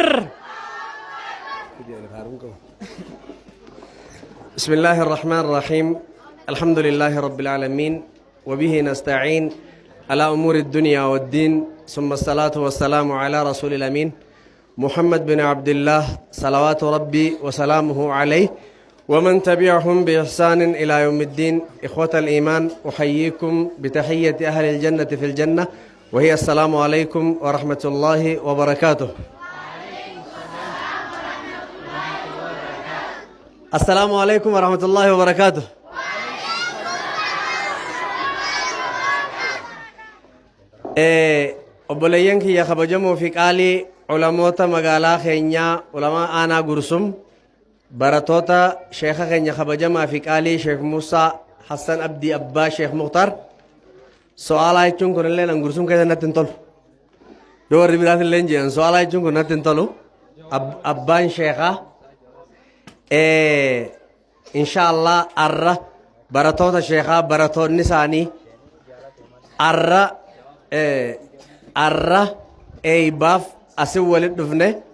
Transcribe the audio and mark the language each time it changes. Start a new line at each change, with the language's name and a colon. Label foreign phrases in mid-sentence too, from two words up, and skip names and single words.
Arabic: بسم الله الرحمن الرحيم الحمد لله رب العالمين وبه نستعين على أمور الدنيا والدين ثم الصلاة والسلام على رسول الأمين محمد بن عبد الله صلوات ربي وسلامه عليه ومن تبعهم بإحسان إلى يوم الدين إخوة الإيمان أحييكم بتحية أهل الجنة في الجنة وهي السلام عليكم ورحمة الله وبركاته. السلام عليكم ورحمة الله وبركاته.
Oromo: obboleeyyan kiyya kabajamoo fi qaalii ulamoota magaalaa keenyaa ulamaa aanaa gursum baratoota sheekha keenya kabajamaa fi qaalii sheek Musaa Hassan Abdii Abbaa sheek Mukhtar so'aalaa jechuun kunillee nan gursum keessa natti hin tolu yoo warri biraas illee jedhan so'aalaa jechuun kun natti hin tolu abbaan sheekaa inshaallah arra baratoota sheekaa baratoonni isaanii arra eeybaaf asin walit dhufne